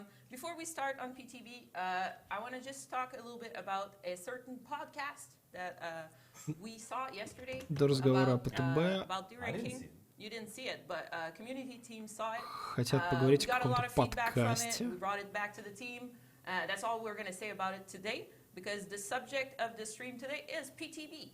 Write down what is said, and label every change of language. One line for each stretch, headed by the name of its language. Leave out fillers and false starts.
English: Before we start on PTB, I want to just talk a little bit about a certain podcast that we saw yesterday about deranking. You didn't see it, but community team saw it.
Russian: Хотят поговорить о каком-то подкасте.
English: We brought it back to the team. That's all we're going to say about it today, because the subject of the stream today is PTB.